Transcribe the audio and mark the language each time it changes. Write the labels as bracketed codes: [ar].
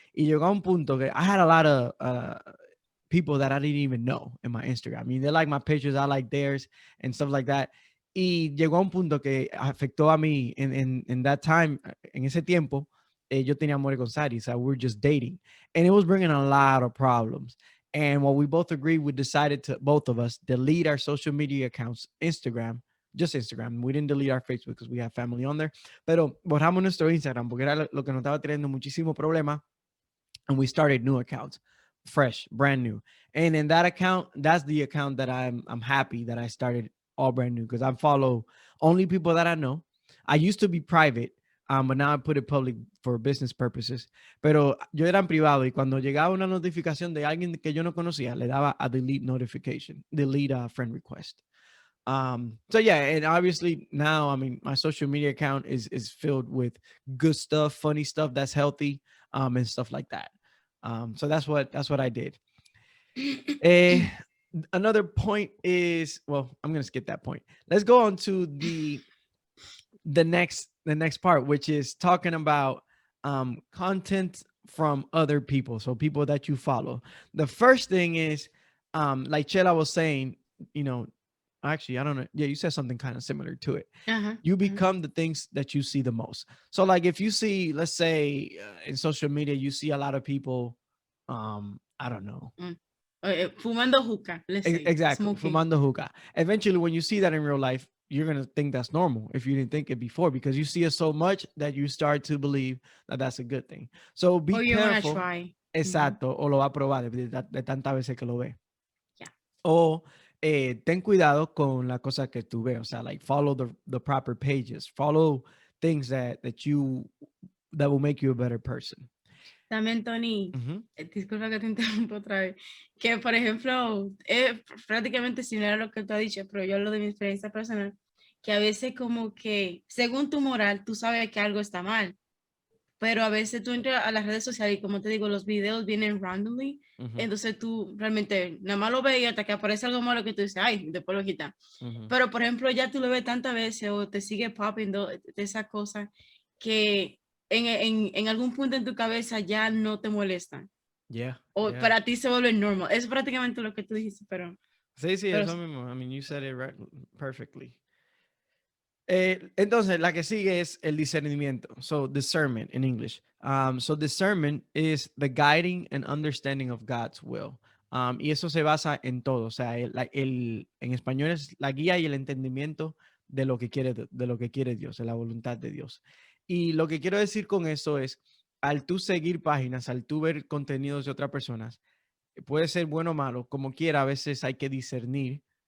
[es] Y llegó a un punto que [en] I had a lot of people that I didn't even know in my Instagram. I mean, they like my pictures, I like theirs and stuff like that. [es] Y llegó a un punto que afectó a mí [en] in that time, [es] en ese tiempo, yo tenía amor con Sari, [en] so we were just dating. And it was bringing a lot of problems. And what we both agreed, we decided to, both of us, delete our social media accounts, Instagram, just Instagram. We didn't delete our Facebook because we have family on there. [es] Pero borramos nuestro Instagram porque era lo que nos estaba teniendo muchísimo problema. [en] And we started new accounts, fresh, brand new. And in that account, that's the account that I'm happy that I started all brand new because I follow only people that I know. I used to be private, but now I put it public for business purposes. [es] Pero yo era en privado y cuando llegaba una notificación de alguien que yo no conocía, le daba a [en] delete notification, delete a friend request. So yeah, and obviously now, I mean, my social media account is filled with good stuff, funny stuff that's healthy, and stuff like that. So that's what I did. Eh, Another point is, well, I'm gonna skip that point. Let's go on to the next part, which is talking about content from other people, so people that you follow. The first thing is, like Chela was saying, you know, actually, I don't know. Yeah, you said something kind of similar to it. Ajá, You ajá. become the things that you see the most. So, like, if you see, let's say, in social media, you see a lot of people, I don't know, [es] Mm. Fumando hookah, [en] let's say. exactly, Smoking. [es] fumando hookah. [en] Eventually, when you see that in real life, you're gonna think that's normal if you didn't think it before because you see it so much that you start to believe that that's a good thing. So be Or you're gonna careful. try. [es] Exacto, o lo va a probar de tantas veces que lo ve. [en] Yeah. [es] O ten cuidado con la cosa que tú ves. O sea, [en] like follow the proper pages. Follow things that will make you a better person. [es] También, Tony, Uh-huh. disculpa que te interrumpa otra vez, que por ejemplo, es prácticamente similar a lo que tú has dicho, pero yo hablo de mi experiencia personal, que a veces como que, según tu moral, tú sabes que algo está mal, pero a veces tú entras a las redes sociales y como te digo, los videos vienen randomly, Uh-huh. entonces tú realmente nada más lo ves y hasta que aparece algo malo que tú dices, ay, después lo quitas. Uh-huh. Pero por ejemplo, ya tú lo ves tantas veces o te sigue popping de esas cosas que en algún punto en tu cabeza ya no te molestan. [en] Yeah. [es] O [en] Yeah. [es] para ti se vuelve normal. Es prácticamente lo que tú dijiste, Sí, pero eso mismo. [en] I mean, you said it right, perfectly. [es] Entonces, la que sigue es el discernimiento. [en] So, discernment in English. So, discernment is the guiding and understanding of God's will. [es] Y eso se basa en todo. O sea, en español es la guía y el entendimiento de lo que quiere, de lo que quiere Dios, de la voluntad de Dios. Y lo que quiero decir con eso es, al tú seguir páginas, al tú ver contenidos de otras personas, puede ser bueno o malo, como quiera, a veces hay que discernir.